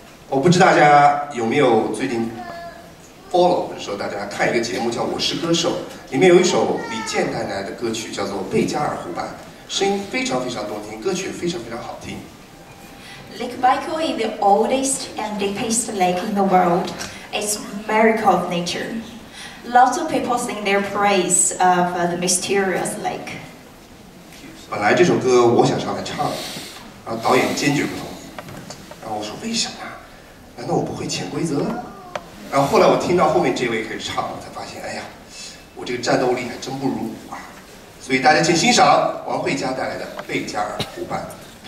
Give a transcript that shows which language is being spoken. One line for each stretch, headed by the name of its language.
Chinese: 我不知道大家有没有最近 follow 或者说大家看一个节目叫《我是歌手》，里面有一首李健带来的歌曲叫做《贝加尔湖畔》，声音非常非常动听，歌曲非常非常好听。
English: Lake Baikal is the oldest and deepest lake in the world. It's a miracle of nature. Lots of people sing their praise of the mysterious lake.
Chinese: 本来这首歌我想上来唱，然后导演坚决不同意，然后我说为什么呀？难道我不会潜规则？然后后来我听到后面这位开始唱，我才发现，哎呀，我这个战斗力还真不如我啊！所以大家请欣赏王慧佳带来的《贝加尔湖畔》。